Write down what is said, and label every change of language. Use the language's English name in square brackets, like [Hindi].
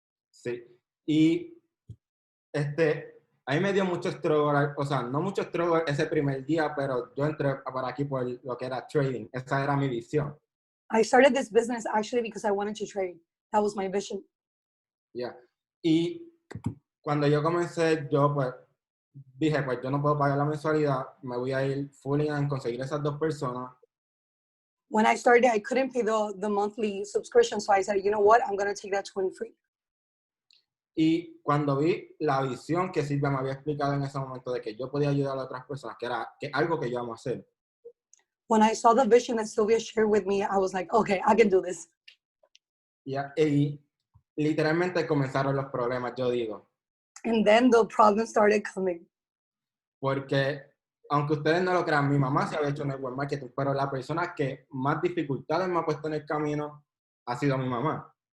[Spanish] Sí. Y a mí me dio mucho struggle, o sea, no mucho struggle ese primer día, pero yo entré para aquí por lo que era trading. Esa era mi visión. [English] I started this business actually because I wanted to trade. That was my vision. Yeah. [Spanish] Y cuando yo comencé, yo pues dije, pues yo no puedo pagar la mensualidad, me voy a ir [English] full in [Spanish] en conseguir esas dos personas. [English] When I started, I couldn't pay the monthly subscription, so I said, you know what, I'm going to take that 20 free. [Spanish] Y cuando vi la visión que Silvia me había explicado en ese momento de que yo podía ayudar a otras personas, que era algo que yo amo hacer. [English] When I saw the vision that Sylvia shared with me, I was like, okay, I can do this. [Spanish] Yeah. Y literalmente comenzaron los problemas, yo digo. [English] And then the problems started coming. [Spanish] Porque, aunque ustedes no lo crean, mi mamá se había hecho network marketing, pero la persona que más dificultades me ha puesto en el camino ha sido mi mamá.